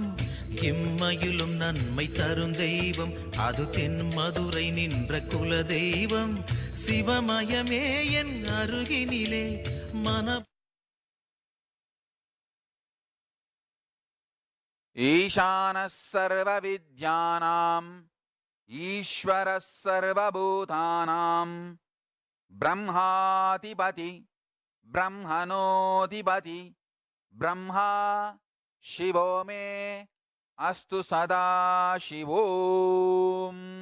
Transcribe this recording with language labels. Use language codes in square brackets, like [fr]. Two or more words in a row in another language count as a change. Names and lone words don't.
[ta] இம்மையிலும் நன்மை தரும் தெய்வம், அது தென் மதுரை நின்ற குல தெய்வம். சிவமயமே என் அருகினிலே மன [sa] ईशानः सर्वविद्यानाम् ईश्वरः सर्वभूतानां ब्रह्माधिपति ब्रह्मणोऽधिपति ब्रह्मा शिवो मे अस्तु सदा शिवोम्।